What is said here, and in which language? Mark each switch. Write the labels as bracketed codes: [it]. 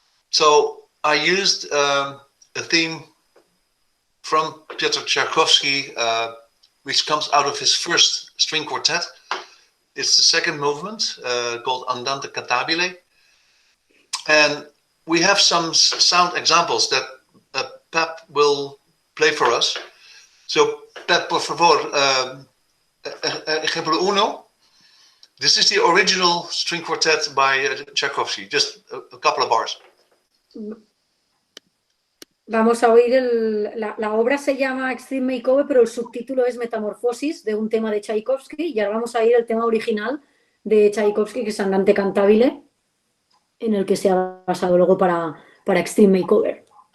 [en] So I used a theme from Piotr Tchaikovsky, which comes out of his first string quartet. It's the second movement called Andante Cantabile. And we have some sound examples that Pep will play for us. [es] So, Pep, por favor, ejemplo uno. [en] This is the original string quartet by Tchaikovsky, just a couple of bars. [es] Vamos a oír la obra se llama Extreme Makeover, pero el subtítulo es Metamorfosis, de un tema de Tchaikovsky, y ahora vamos a oír el tema original de Tchaikovsky, que es Andante Cantabile, en el que se ha basado luego para Extreme Makeover.